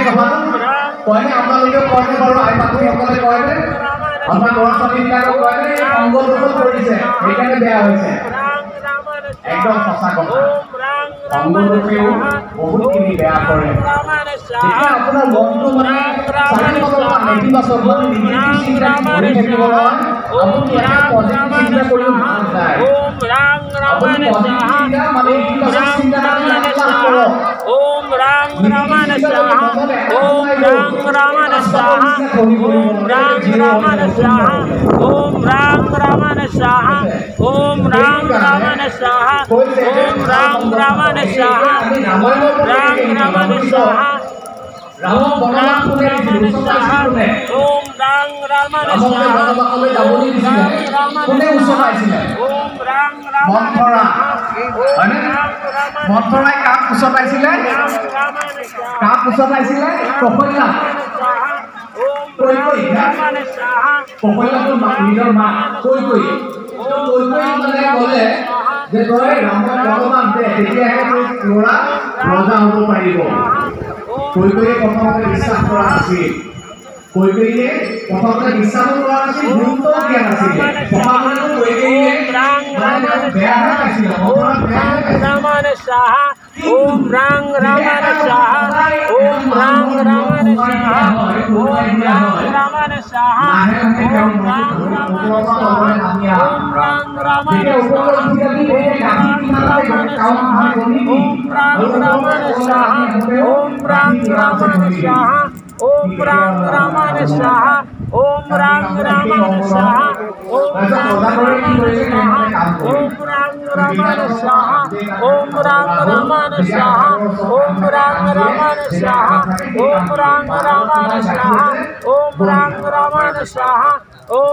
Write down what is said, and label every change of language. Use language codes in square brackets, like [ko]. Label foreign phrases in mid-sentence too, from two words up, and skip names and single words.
[as] কথাটো কয়নে আপোনালোকে কয়নে বাৰু আই মাতৃসকলে কয়নে আমাৰ ল'ৰা ছোৱালীবিলাকক কয়নে সংগ দুখত পৰিছে সেইকাৰণে বেয়া হৈছে একদম সঁচা কথা সংগ দুখেও বহুতখিনি বেয়া কৰে যেতিয়া আপোনাৰ মনটো মানে চাৰিওফালৰ পৰা নেতিবাচক মানে নিগেটিভ চিন্তা কৰি থাকিব নহয় আপুনি এটা পজিটিভ চিন্তা কৰিও ভাল যায় আপুনি পজিটিভ চিন্তা মানে ইতিবাচক চিন্তা মানে লাভ কৰক [sa] ओम राम रामाय स्वाहा ओम राम रामाय स्वाहा ओम राम रामाय स्वाहा ओम राम रामाय स्वाहा ओम राम रामाय स्वाहा ओम राम रामाय स्वाहा ओम राम रामाय स्वाहा [as] ৰাম বনবাস কোনে দিছিলে উছলাইছিলে [sa] ओम राम रामाय स्वाहा [as] বনবাসলৈ যাবলৈ দিছিলে কোনে উছলাইছিলে [sa] ओम राम रामाय [as] মন্থৰা হয়নে মন্থৰাই কাক উছলাইছিলে কাক উছলাইছিলে কপল্লা কপল্লাটো নিজৰ মা কৈ মানে ক'লে যে তই ৰামৰ বৰমান দে তেতিয়াহে তোৰ ল'ৰা ৰজা হ'ব পাৰিব কৈকৈয়ে প্ৰথমতে বিশ্বাস কৰা নাছিল কৈকৈয়ে প্ৰথমতে বিশ্বাস কৰা নাছিল গুৰুত্ব দিয়া নাছিল সমাজতো কৈকৈয়ে বেয়াহে পাইছিল [sa] रामाय स्वाहा ओम राम रामाय स्वाहा ओम राम रामाय स्वाहा ओम राम रामाय स्वाहा ओम राम रामाय स्वाहा ओम राम रामाय स्वाहा ओम राम रामाय स्वाहा ओम राम रामाय स्वाहा ओम राम रामाय स्वाहा ओम राम रामाय स्वाहा ओम राम रामाय स्वाहा ओम राम रामाय स्वाहा ओम राम रामाय स्वाहा ओम राम रामाय स्वाहा